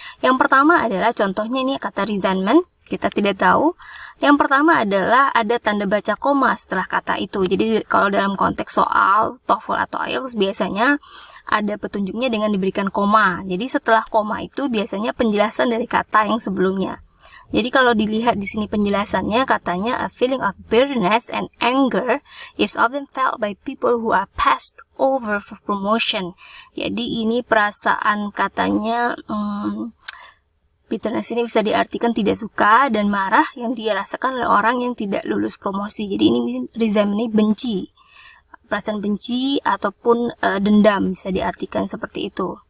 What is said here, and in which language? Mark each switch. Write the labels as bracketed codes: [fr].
[id] Yang pertama adalah contohnya ini kata resentment, kita tidak tahu. Yang pertama adalah ada tanda baca koma setelah kata itu. Jadi kalau dalam konteks soal TOEFL atau IELTS biasanya ada petunjuknya dengan diberikan koma. Jadi setelah koma itu biasanya penjelasan dari kata yang sebelumnya. Jadi kalau dilihat di sini penjelasannya, katanya [en] a feeling of bitterness and anger is often felt by people who are passed over for promotion. [id] Jadi ini perasaan katanya bitterness ini bisa diartikan tidak suka dan marah yang dirasakan oleh orang yang tidak lulus promosi. Jadi ini resentment, benci, perasaan benci ataupun dendam bisa diartikan seperti itu.